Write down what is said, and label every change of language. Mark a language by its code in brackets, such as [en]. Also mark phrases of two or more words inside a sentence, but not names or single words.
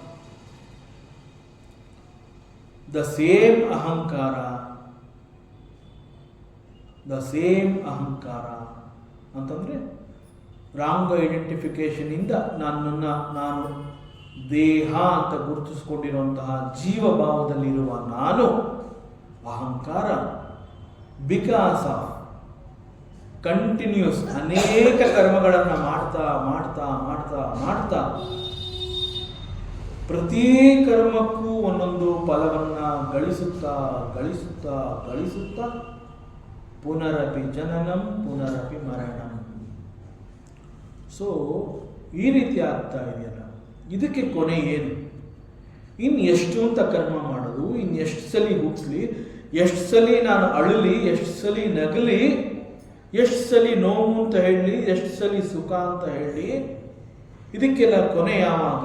[en] the same [kn] ಅಹಂಕಾರ ಅಂತಂದ್ರೆ [en] wrong identification [kn] ಇಂದ ನಾನು ದೇಹ ಅಂತ ಗುರುತಿಸಿಕೊಂಡಿರುವಂತಹ ಜೀವಭಾವದಲ್ಲಿರುವ ನಾನು ಅಹಂಕಾರ, [en] because of continuous [kn] ಅನೇಕ ಕರ್ಮಗಳನ್ನು ಮಾಡ್ತಾ ಮಾಡ್ತಾ ಮಾಡ್ತಾ ಮಾಡ್ತಾ ಪ್ರತಿ ಕರ್ಮಕ್ಕೂ ಒಂದೊಂದು ಫಲವನ್ನ ಗಳಿಸುತ್ತಾ ಗಳಿಸುತ್ತಾ ಗಳಿಸುತ್ತಾ [sa] ಪುನರಪಿ ಜನನಂ ಪುನರಪಿ ಮರಣಂ. [kn] ಸೊ ಈ ರೀತಿ ಆಗ್ತಾ ಇದೆಯಲ್ಲ, ಇದಕ್ಕೆ ಕೊನೆ ಏನು? ಎಷ್ಟು ಅಂತ ಕರ್ಮ ಮಾಡೋದು, ಎಷ್ಟು ಸಲ ಹುಟ್ಟಲಿ, ಎಷ್ಟು ಸಲ ನಾನು ಅಳಲಿ, ಎಷ್ಟು ಸಲ ನಗಲಿ, ಎಷ್ಟು ಸಲ ನೋವು ಅಂತ ಹೇಳಲಿ, ಎಷ್ಟು ಸಲ ಸುಖ ಅಂತ ಹೇಳಿ, ಇದಕ್ಕೆಲ್ಲ ಕೊನೆ ಯಾವಾಗ?